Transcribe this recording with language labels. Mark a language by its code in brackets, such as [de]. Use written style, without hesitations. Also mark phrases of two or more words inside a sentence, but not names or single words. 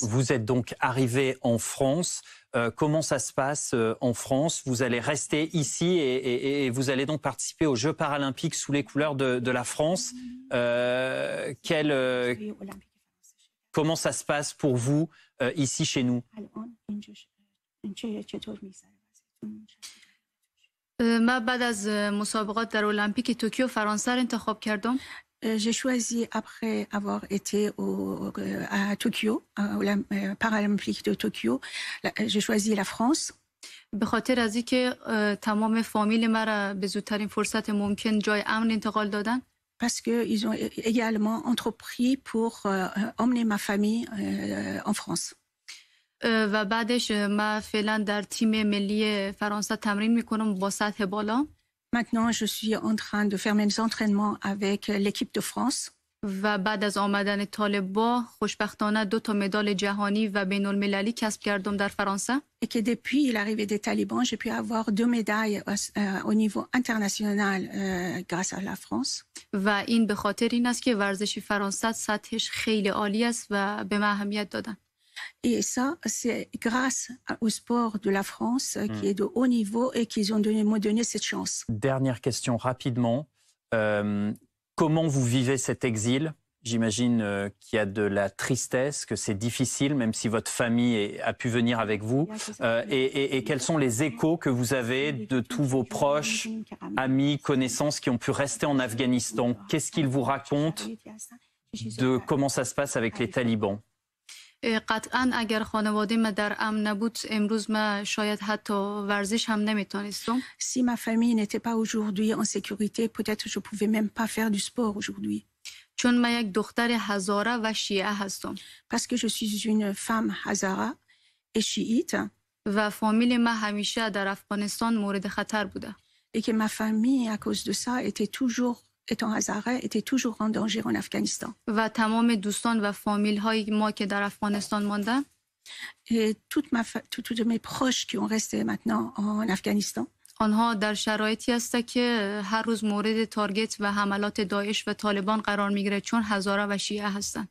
[fr] Vous êtes donc arrivé en France. Comment ça se passe en France? Vous allez rester ici et vous allez donc participer aux Jeux paralympiques sous les couleurs de la France. Comment ça se passe pour vous ici chez nous? [fa] من بعد از مسابقات در المپیک توکیو فرانسه را انتخاب کردم. [fr] J'ai choisi, après avoir été à Tokyo, aux Paralympiques de Tokyo, j'ai choisi la France. [fa] به خاطر از اینکه تمام فامیل مرا به زودترین فرصت ممکن جای امن انتقال دادن. [fr] Parce qu'ils ont également entrepris pour emmener ma famille en France. [fa] و بعدش من فعلا در تیم ملی فرانسه تمرین میکنم با سطح بالا. [fr] Maintenant, je suis en train de faire mes entraînements avec l'équipe de France. [fa] و بعد از آمدن طالبان خوشبختانه 2 مدال جهانی و بین المللی کسب کردم در فرانسه. [fr] Et que depuis l'arrivée des talibans, j'ai pu avoir 2 médailles au niveau international grâce à la France. [fa] و این به خاطر این است که ورزش فرانسه سطحش خیلی عالی است و به من اهمیت دادن. [fr] Et ça, c'est grâce au sport de la France qui est de haut niveau et qu'ils m'ont donné cette chance. Dernière question rapidement. Comment vous vivez cet exil? J'imagine qu'il y a de la tristesse, que c'est difficile, même si votre famille a pu venir avec vous. Et quels sont les échos que vous avez de tous vos proches, amis, connaissances qui ont pu rester en Afghanistan? Qu'est-ce qu'ils vous racontent de comment ça se passe avec les talibans? [fa] قطعاً اگر خانواده من در امن نبود امروز من شاید حتی ورزش هم نمیتونستم. [fr] Si ma famille n'était pas aujourd'hui en sécurité, peut-être je pouvais même pas faire du sport aujourd'hui. [fa] چون من یک دختر هزاره و شیعه هستم. [fr] Parce que je suis une femme hazara et chiite. [fa] و فامیل من همیشه در افغانستان مورد خطر بوده. [fr] Et que ma famille, à cause de ça, étant hazara, était toujours en danger en Afghanistan. [fa] و تمام دوستان و فامیل های ما که در افغانستان ماندن. [fr] Et tous mes proches qui ont resté maintenant en Afghanistan. [fa] آنها در شرایطی هستند که هر روز مورد تارگت و حملات داعش و طالبان قرار میگیره چون هزاره و شیعه هستند.